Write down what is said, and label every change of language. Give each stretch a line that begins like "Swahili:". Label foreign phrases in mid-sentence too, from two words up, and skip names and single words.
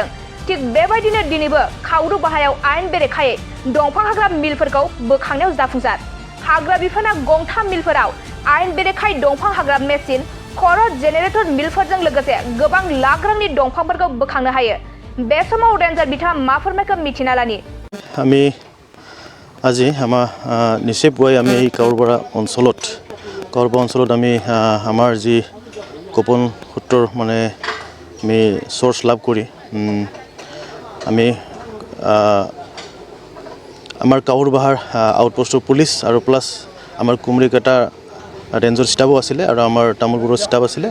Bodo: थिग बेबायदिनो दिनैबो खावरु बाहायाव आयेन बेरेखायै दंफां हाग्रा मिलफोरखौ बोखांनायाव जाफुंसार। हाग्रा बिफाना गंथाम मिलफोराव आयेन बेरेखायै दंफां हाग्रा मेसिन खर' जेनेरेटर मिलफोरजों लोगोसे गोबां लाख रांनि दंफांफोरखौ बोखांनो हायो। बे समाव रेन्जार बिथाङा मा फोरमायखो मिथिना लानि।
Assamese: আমি আজি আমাৰ নিচেই পুৱাই আমি এই কাউৰবাৰা অঞ্চলত আমি আমাৰ যি গোপন সূত্ৰৰ মানে আমি চ'ৰ্চ লাভ কৰি আমি আমাৰ কাউৰবাহাৰ আউটপোষ্টৰ পুলিচ আৰু প্লাছ আমাৰ কুমৰিকাটা ৰেঞ্জৰ ষ্টাফো আছিলে আৰু আমাৰ তামোলপুৰৰ ষ্টাফ আছিলে।